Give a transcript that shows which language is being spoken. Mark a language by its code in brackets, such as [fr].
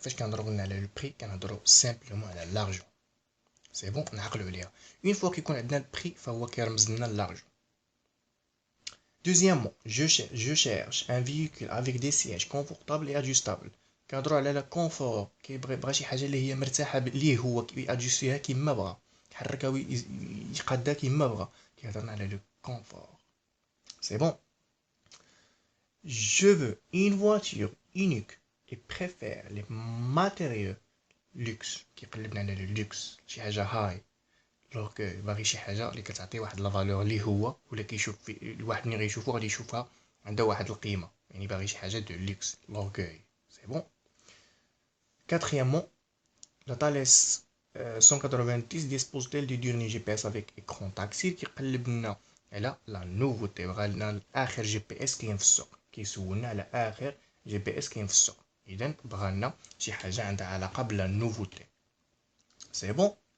[ar] فاش كنهضروا لنا على le prix كنهضروا simplement على l'argent. [fr] C'est bon. [ar] نعقلوا عليها. [fr] Une fois [ar] كيكون عندنا le prix فهو كيرمز لنا l'argent. [fr] Deuxièmement, je cherche un véhicule avec des sièges confortables et ajustables. [ar] كنهضروا على الكونفور، بغا شي حاجه اللي هي مرتاحه ليه هو كيادجستيها كيما بغا، يحركها ويقادها كيما بغا، كيهضرنا على لو كونفور. سي بون. [fr] Je veux une voiture unique et préfère les matériaux luxe. [ar] كيقلبنا على لو لوكس، شي حاجه هاي. دونك باغي شي حاجه اللي كتعطي واحد لا فالور اللي هو ولا كيشوف الواحد ملي غيشوفو غادي يشوفها عندها واحد القيمه، يعني باغي شي حاجه دو لوكس. لورغوي. سي بون. [fr] Quatrièmement, la Thales 190 dispose-t-elle du dernier GPS avec écran tactile [ar] كيقلب لنا على لا نوفوتي، بغا لنا اخر جي بي اس كاين في السوق، كيسولنا على اخر جي بي اس كاين في السوق، اذا بغا لنا شي حاجه عندها علاقه بلا نوفوتي. سي بون.